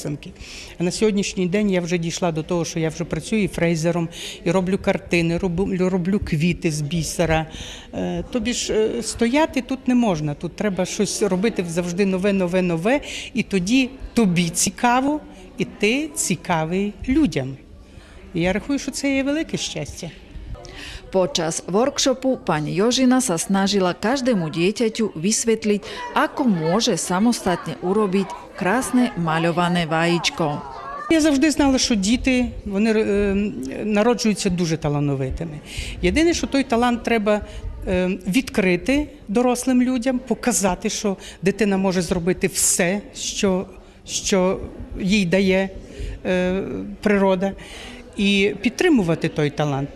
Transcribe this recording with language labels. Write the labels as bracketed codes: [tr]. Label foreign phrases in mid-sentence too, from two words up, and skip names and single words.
[uk] А на сьогоднішній день я вже дійшла до того, що я вже працюю і фрезером, і роблю картини, картини, роблю квіти з бісера. Тобі ж стояти тут не можна, тут треба щось робити завжди нове, і тоді тобі цікаво, і ти цікавий людям. І я рахую, що це є велике щастя. [sk] Počas workshopu pani Jožina sa snažila každému dieťaťu vysvetliť, ako môže samostatne urobiť krásne maľované vajíčko. [uk] Я завжди знала, що діти, вони народжуються дуже талановитими. Єдине, що той талант треба відкрити дорослим людям, показати, що дитина може зробити все, що їй дає природа, і підтримувати той талант.